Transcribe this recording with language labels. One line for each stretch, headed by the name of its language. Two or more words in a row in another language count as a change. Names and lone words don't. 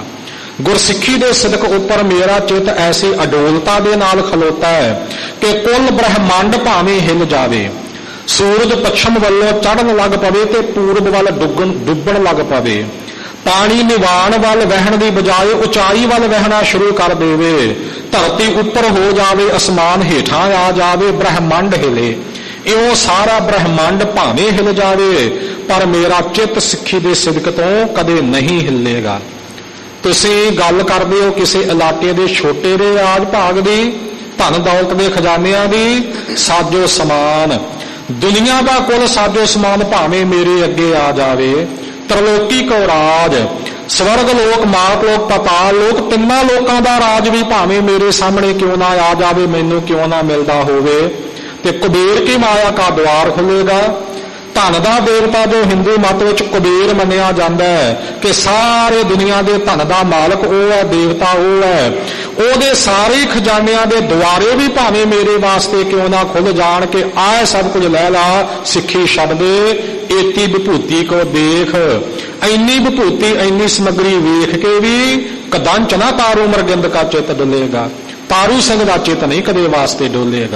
Punjabi: ਗੁਰਸਿੱਖੀ ਦੇ ਸਿਦਕ ਉੱਪਰ ਮੇਰਾ ਚਿੱਤ ਐਸੀ ਅਡੋਲਤਾ ਦੇ ਨਾਲ ਖਲੋਤਾ ਹੈ ਕਿ ਕੁੱਲ ਬ੍ਰਹਮੰਡ ਭਾਵੇਂ ਹਿੱਲ ਜਾਵੇ, ਸੂਰਜ ਪੱਛਮ ਵੱਲੋਂ ਚੜ੍ਹਨ ਲੱਗ ਪਵੇ ਤੇ ਪੂਰਬ ਵੱਲ ਡੁੱਬਣ ਲੱਗ ਪਵੇ, ਪਾਣੀ ਨਿਵਾਣ ਵੱਲ ਵਹਿਣ ਦੀ ਬਜਾਏ ਉਚਾਈ ਵੱਲ ਵਹਿਣਾ ਸ਼ੁਰੂ ਕਰ ਦੇਵੇ, ਧਰਤੀ ਉੱਪਰ ਹੋ ਜਾਵੇ, ਅਸਮਾਨ ਹੇਠਾਂ ਆ ਜਾਵੇ, ਬ੍ਰਹਮੰਡ ਹਿਲੇ, ਇਉਂ ਸਾਰਾ ਬ੍ਰਹਮੰਡ ਭਾਵੇਂ ਹਿਲ ਜਾਵੇ ਪਰ ਮੇਰਾ ਚਿੱਤ ਸਿੱਖੀ ਦੇ ਸਿਦਕ ਤੋਂ ਕਦੇ ਨਹੀਂ ਹਿੱਲੇਗਾ। ਤੁਸੀਂ ਗੱਲ ਕਰਦੇ ਹੋ ਕਿਸੇ ਇਲਾਕੇ ਦੇ ਛੋਟੇ ਦੇ ਰਾਜ ਭਾਗ ਦੀ, ਧਨ ਦੌਲਤ ਦੇ ਖਜ਼ਾਨਿਆਂ ਦੀ, ਸਾਜੋ ਸਮਾਨ ਦੁਨੀਆ ਦਾ ਕੁੱਲ ਸਾਜੋ ਸਮਾਨ ਭਾਵੇਂ ਮੇਰੇ ਅੱਗੇ ਆ ਜਾਵੇ,
Braj: त्रिलोकी को राज, स्वर्ग लोक, मात लोक,
Punjabi: ਪਤਾਲ ਲੋਕ, ਤਿੰਨਾ ਲੋਕਾਂ ਦਾ ਰਾਜ ਭੀ ਭਾਵੇਂ ਮੇਰੇ ਸਾਮ੍ਹਣੇ ਕਿਉਂ ਨਾ ਆ ਜਾਵੇ, ਮੈਨੂੰ ਕਿਉਂ ਨਾ ਮਿਲਦਾ ਹੋਵੇ, ਤੇ
Hindi: कुबेर की माया का द्वार खुलेगा।
Punjabi: ਧਨ ਦਾ ਦੇਵਤਾ ਜੋ ਹਿੰਦੂ ਮਤ ਵਿਚ ਕੁਬੇਰ ਮੰਨਿਆ ਜਾਂਦਾ ਹੈ ਕਿ ਸਾਰੇ ਦੁਨੀਆ ਦੇ ਧਨ ਦਾ ਮਾਲਕ ਵੋ ਹੈ, ਦੇਵਤਾ ਵੋ ਹੈ, ਉਹਦੇ ਸਾਰੇ ਖਜ਼ਾਨਿਆਂ ਦੇ ਦੁਆਰੇ ਵੀ ਭਾਵੇਂ ਮੇਰੇ ਵਾਸਤੇ ਕਿਉਂ ਨਾ ਖੁੱਲ ਜਾਣ ਕਿ ਆਹ ਸਭ ਕੁਝ ਲੈ ਲਾ, ਸਿੱਖੀ ਛੱਡ ਦੇ,
Braj: ਏਤੀ ਵਿਭੂਤੀ ਕੋ ਦੇਖ,
Punjabi: ਇੰਨੀ ਵਿਭੂਤੀ ਇੰਨੀ ਸਮੱਗਰੀ ਵੇਖ ਕੇ ਵੀ
Braj: ਕਦੰਚ ਨਾ ਤਾਰੂ ਮਰਗਿੰਦ ਕਾ ਚਿੱਤ ਡੁੱਲੇਗਾ,
Punjabi: ਤਾਰੂ ਸਿੰਘ ਦਾ ਚਿੱਤ ਨਹੀਂ ਕਦੇ ਵਾਸਤੇ ਡੋਲੇਗਾ।